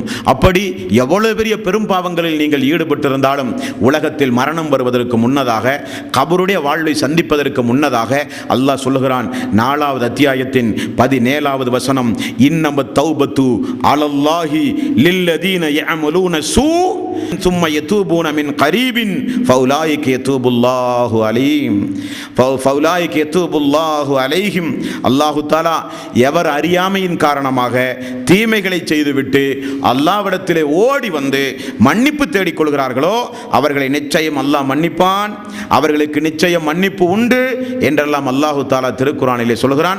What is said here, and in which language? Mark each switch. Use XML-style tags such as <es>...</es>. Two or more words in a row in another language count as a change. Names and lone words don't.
<ta>அப்படி எவ்வளவு பெரிய பெரும் பாவங்களில் நீங்கள் ஈடுபட்டிருந்தாலும் உலகத்தில் மரணம் வருவதற்கு முன்னதாக, கபருடைய வாழ்வை சந்திப்பதற்கு முன்னதாக அல்லாஹ் சொல்லுகிறான். 4வது அத்தியாயத்தின் 17வது வசனம்,</ta> <ar>إنما التوبة على الله للذين يعملون السوء ثم يتوبون من قريب فاولئك يتوب الله عليهم فاولئك يتوب الله عليهم. الله تعالى</ar> <ta>எவர் அறியாமையின் காரணமாக தீமைகளை செய்துவிட்டு அல்லாஹ்விடத்திலே ஓடி வந்து மன்னிப்பு தேடிக் கொள்கிறார்களோ அவர்களை நிச்சயம் அல்லாஹ் மன்னிப்பான், அவர்களுக்கு நிச்சயம் மன்னிப்பு உண்டு என்றெல்லாம்</ta> <ar>الله تعالى</ar> <ta>திருக்குர்ஆனிலே சொல்கிறான்.</ta>